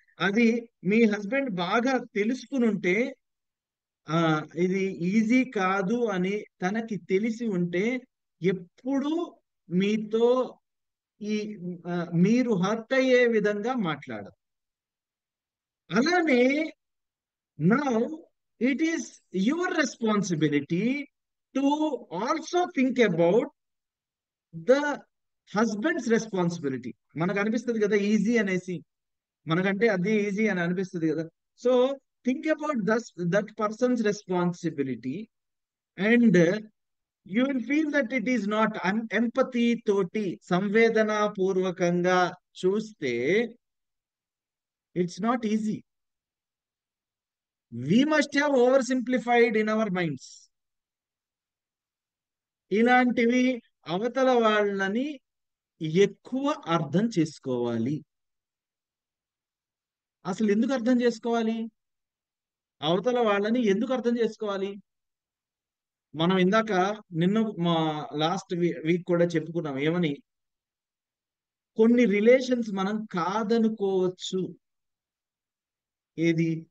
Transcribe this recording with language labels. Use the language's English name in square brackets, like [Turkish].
[Telugu] అది మీ హస్బెండ్ బాగా తెలుసుకుని ఉంటే, ఆ ఇది ఈజీ కాదు అని తనకి తెలిసి ఉంటే, ఎప్పుడు మీతో ఈ ఆ, మీరు హర్ట్ అయ్యే విధంగా మాట్లాడరు. [English] అలానే now it is your responsibility to also think about the husband's responsibility. [Telugu] మనకు అనిపిస్తుంది కదా ఈజీ అనేసి, మనకంటే అది ఈజీ అని అనిపిస్తుంది కదా. [English] so think about that person's responsibility, and you will feel that it is not empathy [Telugu] తోటి సంవేదన పూర్వకంగా చూస్తే [English] It's not easy. We must have oversimplified in our minds. [Telugu] ఇలాంటివి అవతల వాళ్ళని ఎక్కువ అర్థం చేసుకోవాలి. అసలు ఎందుకు అర్థం చేసుకోవాలి? అవతల వాళ్ళని ఎందుకు అర్థం చేసుకోవాలి? మనం ఇందాక నిన్న మా లాస్ట్ వీక్ కూడా చెప్పుకున్నాం ఏమని, కొన్ని రిలేషన్స్ మనం కాదనుకోవచ్చు. ఏది?